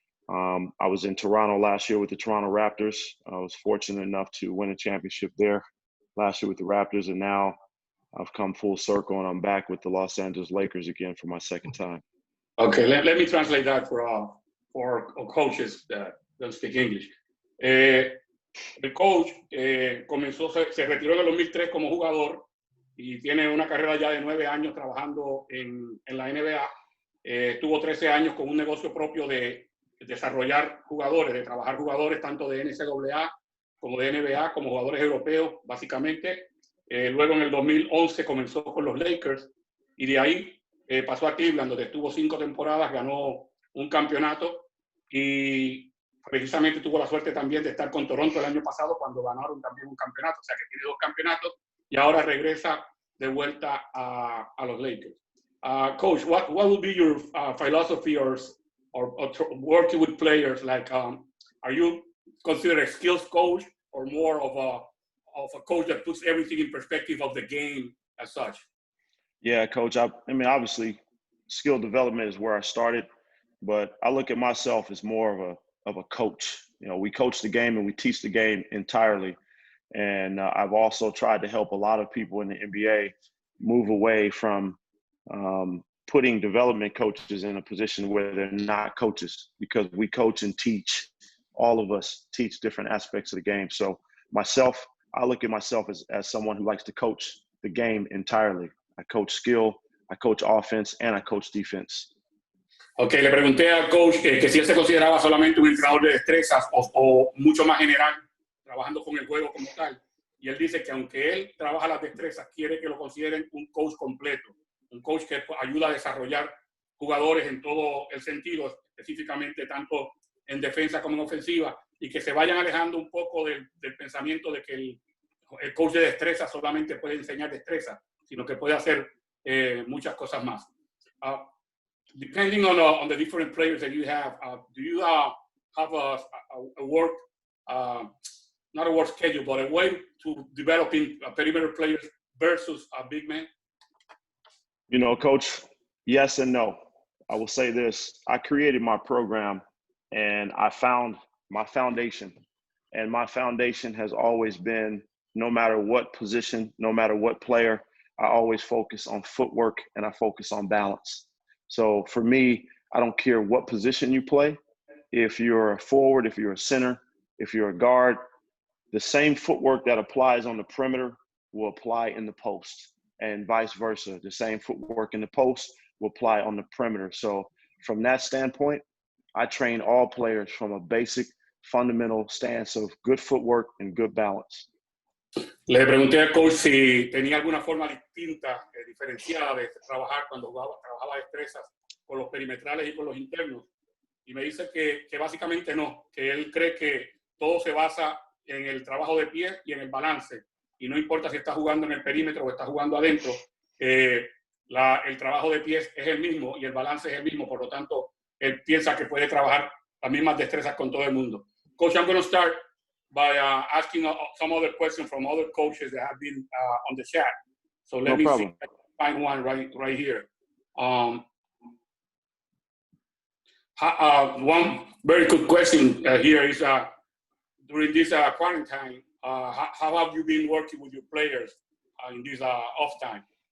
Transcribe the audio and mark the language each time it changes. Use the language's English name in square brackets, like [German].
[English] I was in Toronto last year with the Toronto Raptors. I was fortunate enough to win a championship there last year with the Raptors, and now I've come full circle and I'm back with the Los Angeles Lakers again for my second time. Okay, let me translate that for coaches that don't speak English. [Spanish] El coach se retiró en el 2003 como jugador y tiene una carrera ya de 9 años trabajando en la NBA. Tuvo 13 años con un negocio propio de desarrollar jugadores, de trabajar jugadores tanto de NCAA como de NBA, como jugadores europeos, básicamente. Luego en el 2011 comenzó con los Lakers y de ahí pasó a Cleveland, donde estuvo 5 temporadas, ganó un campeonato y precisamente tuvo la suerte también de estar con Toronto el año pasado cuando ganaron también un campeonato, o sea que tiene 2 campeonatos y ahora regresa de vuelta a los Lakers. [English] Coach, what would be your philosophy or working with players? Like, are you considered a skills coach or more of a coach that puts everything in perspective of the game as such? Yeah, Coach. I mean, obviously, skill development is where I started, but I look at myself as more of a coach. You know, we coach the game and we teach the game entirely. And I've also tried to help a lot of people in the NBA move away from putting development coaches in a position where they're not coaches, because we coach and teach. All of us teach different aspects of the game. So myself, I look at myself as someone who likes to coach the game entirely. I coach skill, I coach offense, and I coach defense. [Spanish] Ok, le pregunté al coach que si él se consideraba solamente un entrenador de destrezas o mucho más general, trabajando con el juego como tal. Y él dice que aunque él trabaja las destrezas, quiere que lo consideren un coach completo, un coach que ayuda a desarrollar jugadores en todo el sentido, específicamente tanto en defensa como en ofensiva, y que se vayan alejando un poco del pensamiento de que el coach de destrezas solamente puede enseñar destrezas, sino que puede hacer muchas cosas más. [English] Depending on the different players that you have, do you have a work, not a work schedule, but a way to developing perimeter players versus a big man? You know, Coach, yes and no. I will say this. I created my program and I found my foundation. And my foundation has always been, no matter what position, no matter what player, I always focus on footwork and I focus on balance. So for me, I don't care what position you play. If you're a forward, if you're a center, if you're a guard, the same footwork that applies on the perimeter will apply in the post, and vice versa. The same footwork in the post will apply on the perimeter. So from that standpoint, I train all players from a basic, fundamental stance of good footwork and good balance. [Spanish] Le pregunté al coach si tenía alguna forma distinta, diferenciada de trabajar cuando trabajaba destrezas con los perimetrales y con los internos. Y me dice que básicamente no, que él cree que todo se basa en el trabajo de pie y en el balance. Y no importa si está jugando en el perímetro o está jugando adentro, el trabajo de pies es el mismo y el balance es el mismo. Por lo tanto, él piensa que puede trabajar las mismas destrezas con todo el mundo. [English] Coach, I'm going to start by asking some other questions from other coaches that have been on the chat. So let me see if I can find one right here. One very good question here is, during this quarantine, how have you been working with your players in this off time?